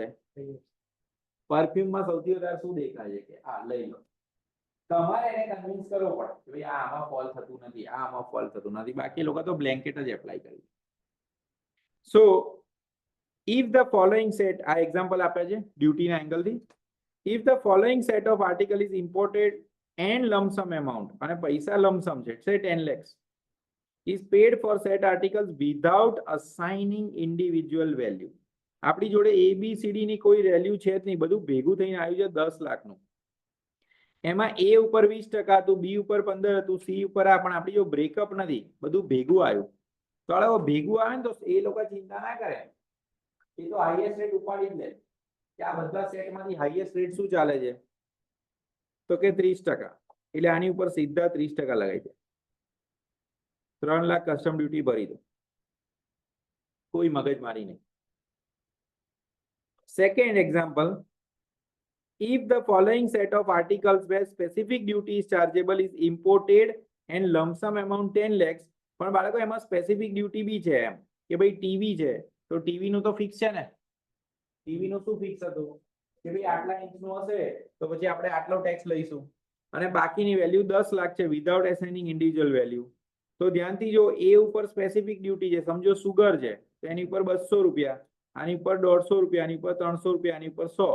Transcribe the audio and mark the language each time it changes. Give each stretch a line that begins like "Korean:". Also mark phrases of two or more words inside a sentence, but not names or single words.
Gujarati: પરફ્યુમમાં સૌથી વધારે શું દેખાય છે કે આ લઈ લો. તમારે એને કન્વિન્સ કરવો પડે કે ભાઈ આ આમાં ફોલ થતું નથી, આ આમાં ફોલ થતું નથી. બાકી લોકો તો બ્લેન્કેટ જ એપ્લાય કરી.
English: so if the following set,
Gujarati: આ એક્ઝામ્પલ આપે છે ડ્યુટીના એંગલથી.
English: If the following set of article is imported and lump sum amount,
Gujarati: અને પૈસા
English: lump sum
Gujarati: છે,
English: say 10 lakhs, is paid for said articles without assigning individual value.
Gujarati: આપણી જોડે ABCD ની કોઈ વેલ્યુ છે જ નહીં, બધું ભેગું થઈને આવ્યું છે 10 લાખનું. એમાં A ઉપર 20% હતું, B ઉપર 15 હતું, C ઉપર આ, પણ આપણી જો બ્રેકઅપ નથી, બધું ભેગું આવ્યું. તો હવે ભેગું આવે ને તો એ લોકો ચિંતા ના કરે, એ તો
English: highest rate
Gujarati: ઉપાડી જ લે કે આ બધા સેટમાંથી
English: highest rate
Gujarati: શું ચાલે છે તો કે 30%. એટલે આની ઉપર સીધા 30% લગાવી દે. 3 લાખ
English: custom duty
Gujarati: ભરી દો, કોઈ મગજમારી નહીં.
English: second example, if the following set of articles where specific duty is chargeable is imported and lump sum amount 10 lakhs,
Gujarati: પણ બાળકો એમાં
English: specific duty
Gujarati: બી છે એમ કે ભાઈ ટીવી છે તો ટીવી નું તો ફિક્સ છે ને. ટીવી નું શું ફિક્સ હતું કે ભાઈ આટલા ઇંચનું હશે તો પછી આપણે આટલો ટેક્સ લઈશું, અને બાકીની વેલ્યુ 10 લાખ છે
English: without assigning individual value.
Gujarati: તો ધ્યાનથી જો એ ઉપર
English: specific duty
Gujarati: છે, સમજો સુગર છે તો એની ઉપર 200 રૂપિયા, આની ઉપર 150 રૂપિયા, આની ઉપર 300 રૂપિયા, આની ઉપર 100.